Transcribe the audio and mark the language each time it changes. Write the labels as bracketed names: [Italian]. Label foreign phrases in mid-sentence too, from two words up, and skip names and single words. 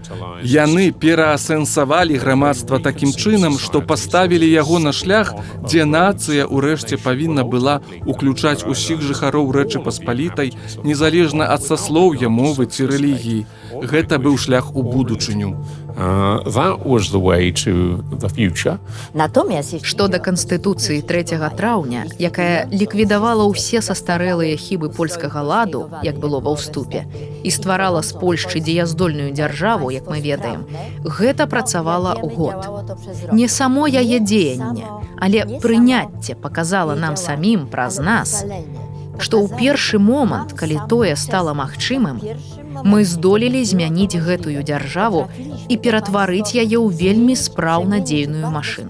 [Belarusian] Яны пераасэнсавалі грамадства такім чынам, што паставілі яго на шлях, дзе нацыя ўрэшце павінна была уключаць усіх жыхароў Рэчы Паспалітай, незалежна ад саслоўя, мовы ці рэлігіі. Гэта быў шлях у будучыню. [English] That was the way to the future. [Belarusian] Натомість, Што да канстытуцыі 3 траўня, якая ліквідавала ўсе састарэлыя хібы польскага ладу, як было ва ўступе, і стварала з Польшчы дзеяздольную дзяржаву, як мы ведаем, гэта працавала ў год. Не само яе дзеянне, але прыняцце паказала нам самім праз нас, што ў першы момант, калі тое стала магчымым, мы здолелі змяніць гэтую дзяржаву і ператварыць яе ў вельмі спраўна дзейную машыну.